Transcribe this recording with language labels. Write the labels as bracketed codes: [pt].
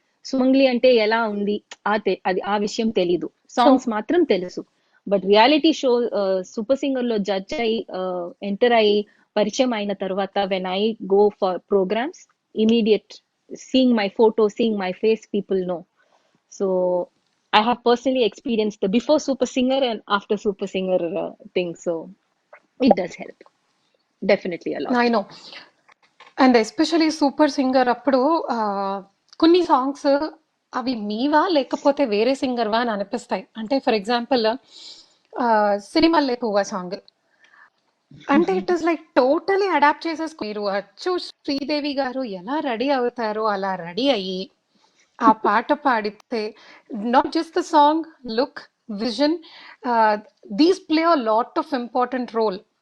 [te] సుమంగ్లీ అంటే ఎలా ఉంది అది ఆ విషయం తెలీదు, సాంగ్స్ మాత్రం తెలుసు. But reality show super singer లో జడ్జ్ అయి ఎంటర్ అయ్యి పరిచయం అయిన తర్వాత [en] When I go for programmes, immediate seeing my photo, seeing my face, people know. So I have personally experienced the before super singer and after super singer thing. So it does help definitely a lot. I know. [te] And especially super singer అప్పుడు కొన్ని songs అవి మీవా లేకపోతే వేరే సింగర్వా అని అనిపిస్తాయి. అంటే for example సిరిమల్లె పువ్వ song అంటే [en] it is like totally [te] adapt చేసేసుకో. మీరు అచ్చు శ్రీదేవి గారు ఎలా రెడీ అవుతారో అలా రెడీ అయ్యి ఆ పాట పాడితే [en] not just the song, [te] look, vision, [en] These play a lot of important role.